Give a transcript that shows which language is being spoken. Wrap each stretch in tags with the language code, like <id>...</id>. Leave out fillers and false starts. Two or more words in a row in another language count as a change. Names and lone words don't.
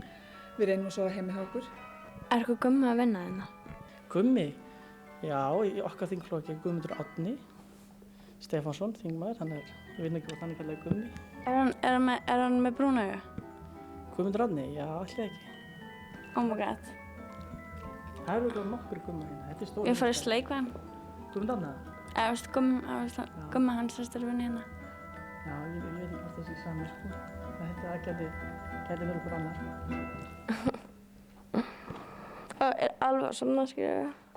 <is>Við reynum að sofa heima hjá okkur. Er eitthvað Gummi að vinna hérna? Gummi? Já, í okkar þingflokki Guðmundur Árni Stefánsson, þingmaður, ég veit ekki hvað hann kallar Gummi. Er hann með brúna augu? Guðmundur Árni? Já, alltaf ekki.</is> <en>Oh my god.</en> <is>Það eru ekki nokkur Gumma hérna, þetta er stóra. Ég fór í sleik við hann. Guðmundur Árni? Eða veist, Gummi hans er vinna hérna. Já, ég veit ekki hvort það sé saman, sko. Þetta gæti verið okkur annar. Það er alveg að sofna, skilja.</is>